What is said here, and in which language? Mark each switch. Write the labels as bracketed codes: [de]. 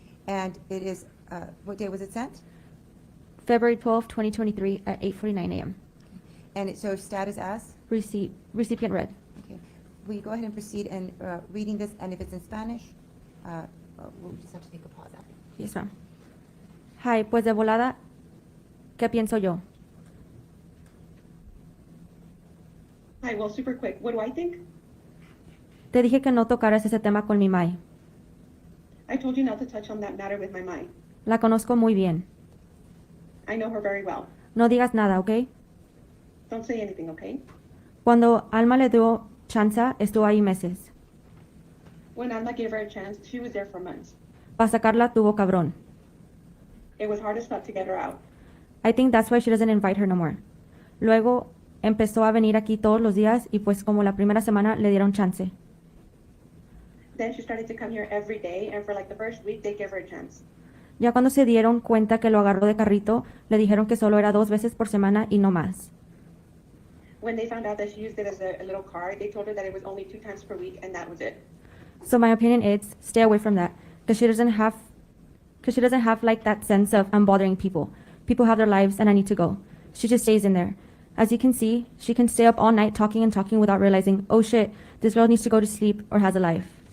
[en] And it is, what day was it sent? February 12, 2023 at 8:49 a.m. And it shows status as? Recipient read. Okay. Will you go ahead and proceed in reading this, and if it's in Spanish, we'll just have to take a pause after. Yes, ma'am. Hi, [es] pues de volada, ¿qué pienso yo? [en] Hi, well, super quick. What do I think? [es] Te dije que no tocaras ese tema con mi mai. [en] I told you not to touch on that matter with my mind. [es] La conozco muy bien. [en] I know her very well. [es] No digas nada, ¿ok? [en] Don't say anything, okay? [es] Cuando Alma le dio chanza, estuvo ahí meses. [en] When Alma gave her a chance, she was there for months. [es] Para sacarla tuvo cabrón. [en] It was hard as fuck to get her out. I think that's why she doesn't invite her no more. [es] Luego empezó a venir aquí todos los días y pues como la primera semana le dieron chance. [en] Then she started to come here every day, and for like the first week, they gave her a chance. [es] Ya cuando se dieron cuenta que lo agarró de carrito, le dijeron que solo era 2 veces por semana y no más. [en] When they found out that she used it as a little car, they told her that it was only 2 times per week, and that was it. So my opinion is stay away from that because she doesn't have like that sense of I'm bothering people. People have their lives and I need to go. She just stays in there. As you can see, she can stay up all night talking and talking without realizing, oh shit, this girl needs to go to sleep or has a life.